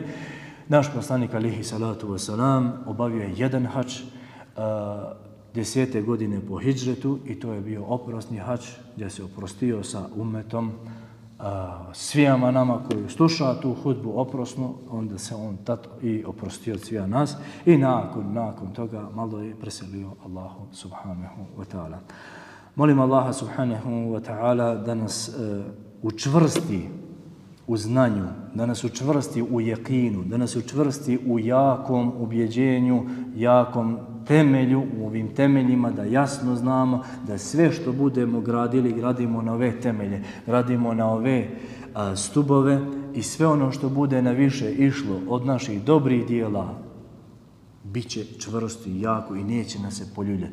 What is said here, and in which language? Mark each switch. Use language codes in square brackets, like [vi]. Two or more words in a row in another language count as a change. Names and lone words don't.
[bs] Naš poslanik [ar] عليه الصلاة والسلام [bs] obavio je jedan hač 10. godine po hidžretu i to je bio oprosni hač gdje se oprostio sa ummetom, svijama nama koji sluša tu hudbu oprosnu, onda se on tad i oprostio od svija nas i nakon toga malo je preselio Allahu [ar] سبحانه وتعالى. [bs] Molim Allaha [ar] سبحانه وتعالى [bs] da nas učvrsti u znanju, da nas učvrsti u jekinu, da nas učvrsti u jakom ubjeđenju, jakom temelju, u ovim temeljima, da jasno znamo da sve što budemo gradili, gradimo na ove temelje, gradimo na ove stubove i sve ono što bude na više išlo od naših dobrih dijela, bit će čvrsto i jako i neće nas se poljuljati.